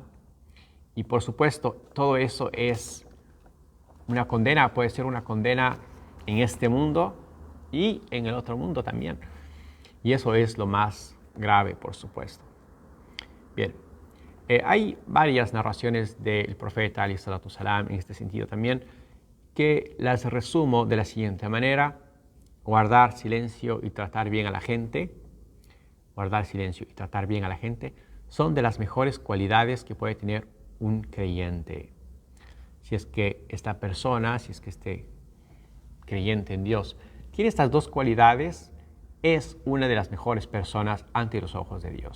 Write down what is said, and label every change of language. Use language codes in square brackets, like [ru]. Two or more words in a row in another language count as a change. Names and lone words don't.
[es] Y por supuesto, todo eso es una condena, puede ser una condena en este mundo y en el otro mundo también. Y eso es lo más grave, por supuesto. Bien, hay varias narraciones del profeta [ar] عليه الصلاة والسلام [es] en este sentido también, que las resumo de la siguiente manera: guardar silencio y tratar bien a la gente. Guardar silencio y tratar bien a la gente son de las mejores cualidades que puede tener un creyente. Si es que esta persona, si es que este creyente en Dios tiene estas dos cualidades, es una de las mejores personas ante los ojos de Dios.